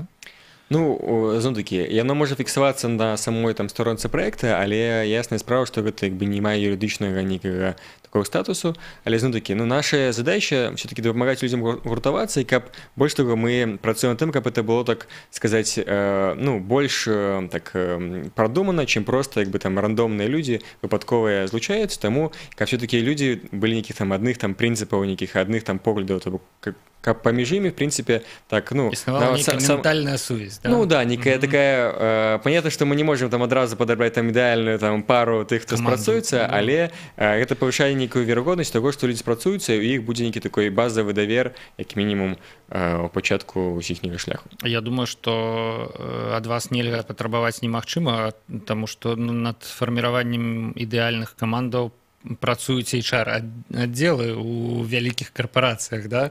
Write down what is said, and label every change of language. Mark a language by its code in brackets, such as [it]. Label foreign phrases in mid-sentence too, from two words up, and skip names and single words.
[be] Ну, зноў-такі, яно можа фіксавацца на самой там сторонцы праекта, але ясная справа, што гэта як бы не мае юрыдычнага нейкага такого статусу, але зноў-такі, ну, наша задача все-таки дапамагаць людзям гуртавацца, і каб больш таго мы працуем над тым, каб [ru] это было, [be] так сказаць, ну, больш так прадумана, чым проста як бы там рандомныя людзі выпадковыя злучаюцца, таму каб все-таки людзі былі нейкіх там адных там прынцыпаў, нейкіх адных там поглядаў, то каб паміж імі, [ru] в принципе, так, ну... [be] Існавала нейкая ментальная сувязь, да? Ну да, некая такая... [ru] Понятно, что мы не можем [be] там адразу падабраць там ідэальную там пару тых, хто спрацуецца, але гэта павышае нейкую верагоднасць таго, што людзі спрацуюцца, і ў іх будзе нейкі такой базавы давер, як мінімум, у пачатку іхняга шляху. Я думаю, што ад вас нельга патрабаваць немагчыма, таму што над фарміраваннем ідэальных камандаў працуюць HR-аддзелы ў вялікіх карпарацыях, да?